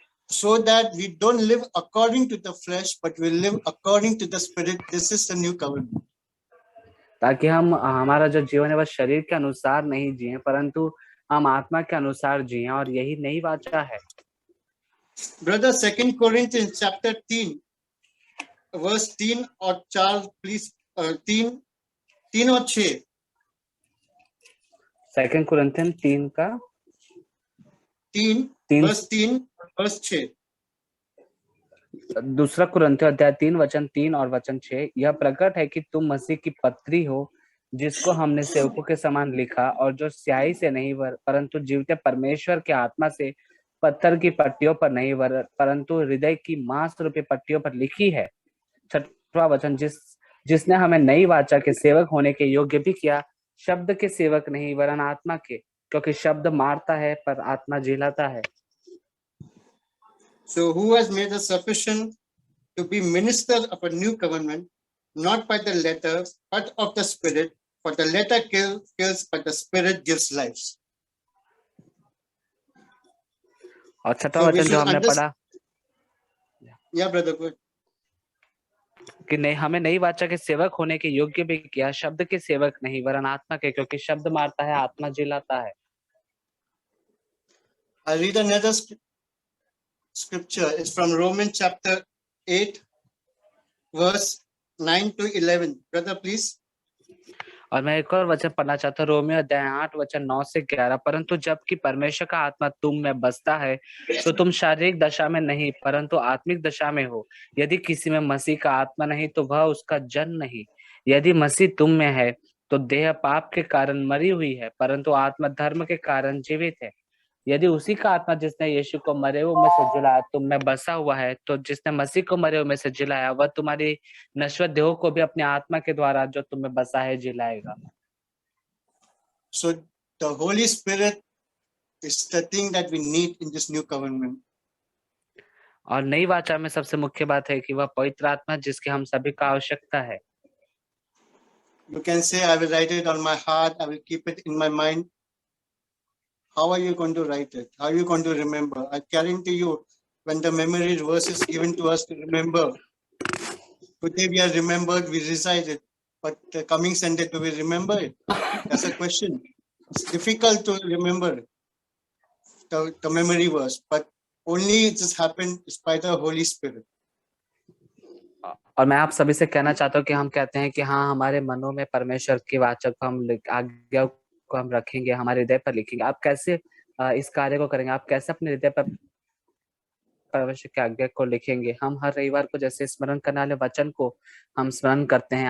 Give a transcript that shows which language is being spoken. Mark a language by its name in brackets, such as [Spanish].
[English] So that we don't live according to the flesh, but we live according to the spirit. This is the new covenant. [Hindi] ताकि हम हमारा जो जीवन है वह शरीर के अनुसार नहीं जिए परंतु हम आत्मा के अनुसार जिए, और यही नई वाचा है। [English] Brother, 2 Corinthians chapter 3, verse 3 और 4, please. [Hindi] 3 और 6. 2 कुरिन्थियन 3 का [English] 3 verse 3 verse 6. [Hindi] दूसरा कुरिन्थियों अध्याय 3 वचन 3 और वचन 6, यह प्रकट है कि तुम मसीह की पत्री हो, जिसको हमने सेवकों के समान लिखा, और जो स्याही से नहीं परंतु जीवते परमेश्वर के आत्मा से पत्थर की पट्टियों पर नहीं परंतु हृदय की मांस रूपी पट्टियों पर लिखी है। 6वां वचन, जिसने हमें नई वाचा के सेवक होने के योग्य भी किया, शब्द के सेवक नहीं वरन आत्मा के, क्योंकि शब्द मारता है पर आत्मा जिलाता है। [English] So who has made us sufficient to be minister of a new covenant, not by the letter, but of the spirit? For the letter kills, but the spirit gives life. [Hindi] और 6वां वचन जो हमने पढ़ा, [English] Yeah, brother, good. [Hindi] कि नहीं, हमें नई वाचा के सेवक होने के योग्य भी किया, शब्द के सेवक नहीं वरन आत्मा के, क्योंकि शब्द मारता है आत्मा जिलाता है। [English] I read another scripture. It's from Romans chapter 8, verse 9 to 11. Brother, please. [Hindi] और मैं एक और वचन पढ़ना चाहता हूँ, रोमियो अध्याय 8 वचन 9 से 11। परंतु जबकि परमेश्वर का आत्मा तुम में बसता है, तो तुम शारीरिक दशा में नहीं परंतु आत्मिक दशा में हो। यदि किसी में मसीह का आत्मा नहीं तो वह उसका जन नहीं। यदि मसीह तुम में है तो देह पाप के कारण मरी हुई है परंतु आत्मा धर्म के कारण जीवित है। यदि उसी का आत्मा जिसने यीशु को मरे हुए में से जिलाया तुम में बसा हुआ है, तो जिसने मसीह को मरे हुए में से जिलाया वह तुम्हारी नश्वर देह को भी अपने आत्मा के द्वारा जो तुम में बसा है जिलाएगा। [English] So the Holy Spirit is the thing that we need in this new covenant. [Hindi] और नई वाचा में सबसे मुख्य बात है कि वह पवित्र आत्मा जिसकी हम सभी का आवश्यकता है। [English] You can say, I will write it on my heart, I will keep it in my mind. How are you going to write it? How are you going to remember? I guarantee you, when the memory verse is given to us to remember, today we are remembered, we recite it, but the coming Sunday, do we remember it? That's a question. It's difficult to remember the memory verse, but only it just happened by the Holy Spirit. [Hindi] और मैं आप सभी से कहना चाहता हूँ कि हम कहते हैं कि हाँ, हमारे मनों में परमेश्वर की वाचा को हम आज्ञा को हम रखेंगे, हमारे हृदय पर लिखेंगे। आप कैसे इस कार्य को करेंगे? आप कैसे अपने हृदय पर परमेश्वर की आज्ञा को लिखेंगे? हम हर रविवार को जैसे स्मरण करने वाले वचन को हम स्मरण करते हैं।